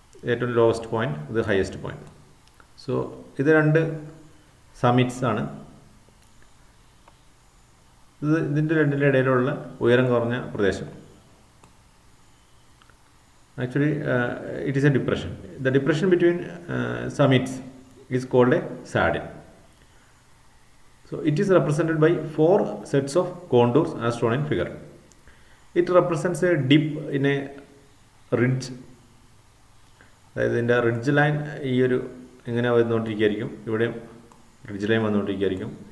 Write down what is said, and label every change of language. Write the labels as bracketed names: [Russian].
[Malayalam] ഏറ്റവും lowest point, ഇത് highest point. So ഇത് രണ്ട് സമിറ്റ്സ് ആണ്. ഇതിൻ്റെ രണ്ടിൻ്റെ ഇടയിലുള്ള ഉയരം കുറഞ്ഞ പ്രദേശം. [English] Actually, it is a depression. The depression between summits is called a saddle. So, it is represented by 4 sets of contours as shown in figure. It represents a dip in a ridge. [Malayalam] അതായത് ഇതിൻ്റെ ridge line ഈ ഒരു ഇങ്ങനെ വന്നുകൊണ്ടിരിക്കുകയായിരിക്കും, ഇവിടെ ridge line വന്നുകൊണ്ടിരിക്കുകയായിരിക്കും.